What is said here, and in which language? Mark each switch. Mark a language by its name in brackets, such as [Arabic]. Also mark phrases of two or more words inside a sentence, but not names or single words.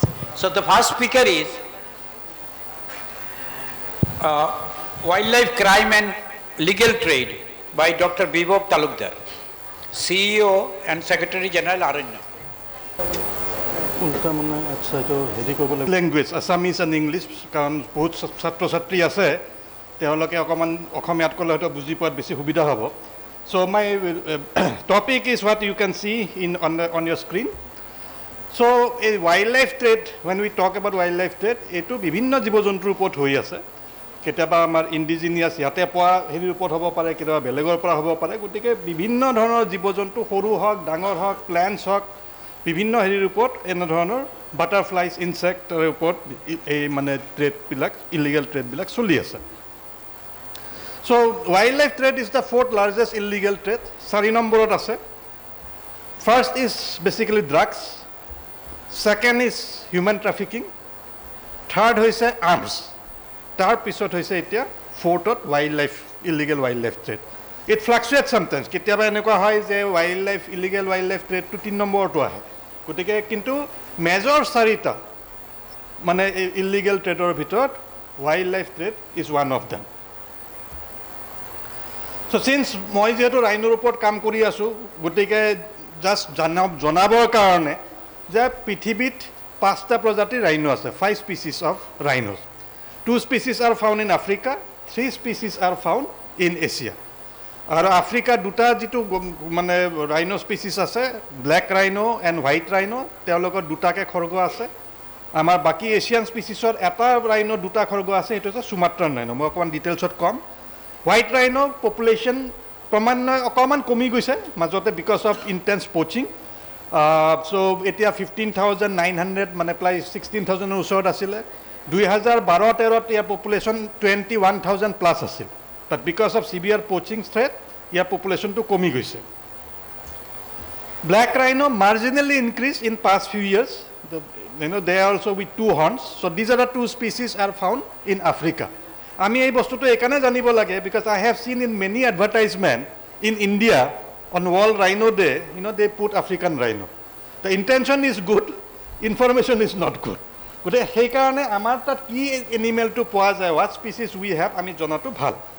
[English] So the first speaker is Wildlife Crime and Legal Trade by Dr. Bibhop Talukdar, CEO and Secretary General Aranya. Language, Assamese and English, [Assamese] কাৰণ বহুত ছাত্ৰ ছাত্ৰী আছে তেওঁলোকে অকমান অসমীয়াত ক'লে হয়তো বুজি পোৱাত বেছি সুবিধা হ'ব. [English] So my topic is what you can see on your screen. So a wildlife trade, when we talk about wildlife trade, [Assamese] এইটো বিভিন্ন জীৱ-জন্তুৰ ওপৰত হৈ আছে. কেতিয়াবা আমাৰ ইণ্ডিজিনিয়াছ ইয়াতে পোৱা হেৰিৰ ওপৰত হ'ব পাৰে, কেতিয়াবা বেলেগৰ পৰা হ'ব পাৰে. গতিকে বিভিন্ন ধৰণৰ জীৱ-জন্তু সৰু হওক ডাঙৰ হওক প্লেণ্টছ হওক বিভিন্ন হেৰিৰ ওপৰত এনেধৰণৰ [English] butterflies insects [Assamese] ওপৰত এই মানে ট্ৰেডবিলাক [English] illegal tradeবিলাক [Assamese] চলি আছে. [English] So wildlife trade is the fourth largest illegal trade. [Assamese] 4 নম্বৰত আছে. [English] First is basically drugs. Second is human trafficking. Third হৈছে arms. [Assamese] তাৰ পিছত হৈছে এতিয়া [English] fourth illegal wildlife trade. It fluctuates sometimes. [Assamese] কেতিয়াবা এনেকুৱা হয় যে [English] illegal wildlife trade [Assamese] টো 3 নম্বৰটো আহে. গতিকে কিন্তু মেজৰ 4টা মানে [English] illegal tradeৰ [Assamese] ভিতৰত [English] wildlife trade is one of them. So since [Assamese] মই যেহেতু ৰাইনোৰ ওপৰত কাম কৰি আছো গতিকে জাস্ট জনাবৰ কাৰণে যে পৃথিৱীত 5টা প্ৰজাতিৰ ৰাইনো আছে, [English] 5 species of rhinos. 2 species are found in Africa, 3 species are found in Asia. [Assamese] আৰু আফ্ৰিকা দুটা যেটো মানে [English] rhino species [Assamese] আছে, [English] black rhino and white rhino, [Assamese] তেওঁলোকৰ দুটাকে খৰ্গ আছে. আমাৰ বাকি [English] Asian speciesৰ [Assamese] এটা ৰাইনো দুটা খৰ্গ আছে, সেইটো হৈছে [English] Sumatran rhino. [Assamese] মই অকমান ডিটেইলছত কম. [English] white rhino population [Assamese] ক্ৰমান্বয়ে অকমান কমি গৈছে মাজতে [English] because of intense poaching. [Assamese] সো এতিয়া 15,900 মানে প্ৰায় 16,000ৰ ওচৰত আছিলে. 2012-13ত ইয়াৰ পপুলেশ্যন 21,000 প্লাছ আছিল. [English] But because of severe poaching threat, [Assamese] ইয়াৰ পপুলেশ্যনটো কমি গৈছে. [English] Black rhino marginally increased in past few years. They are also with 2 horns. So these are the 2 species are found in Africa. [Assamese] আমি এই বস্তুটো একাৰণে জানিব লাগে [English] because I have seen in many advertisement in India on World Rhino Day, they put African rhino. The intention is good, information is not good. [Assamese] গতিকে সেইকাৰণে আমাৰ তাত কি এনিমেলটো পোৱা যায়, [English] what species we have, [Assamese] আমি জনাটো ভাল.